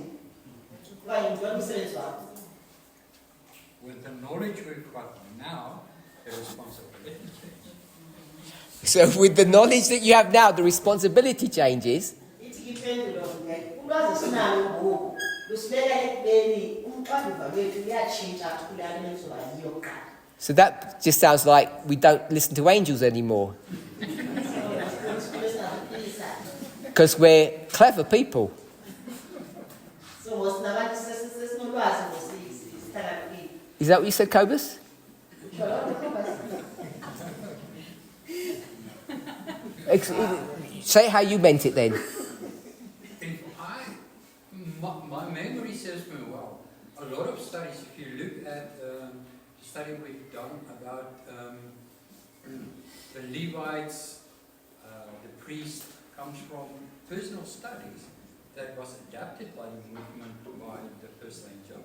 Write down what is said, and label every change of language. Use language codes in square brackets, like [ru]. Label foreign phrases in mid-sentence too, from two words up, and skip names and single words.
[xh] Uba yintoni umsebenzi wakho? [en] With the knowledge we've got now, the responsibility. So with the knowledge that you have now, the responsibility changes. [xh] Ithi ke impendulo ke ulwazi esinalo ngoku lusibeka ekubeni umxanduva lwethu luyatshintsha kulaa nto ezoba yiyo kuqala. [en] So that just sounds like we don't listen to angels anymore because we're clever people. [xh] So sinabantu sesinolwazi ngosihlakaniphile. [en] Is that what you said, Cobus? Say how you meant it then. My memory serves me well. A lot of studies, if you look at the study we've done about the Levites, the priest, comes from personal studies that was adapted by the movement by the first angel.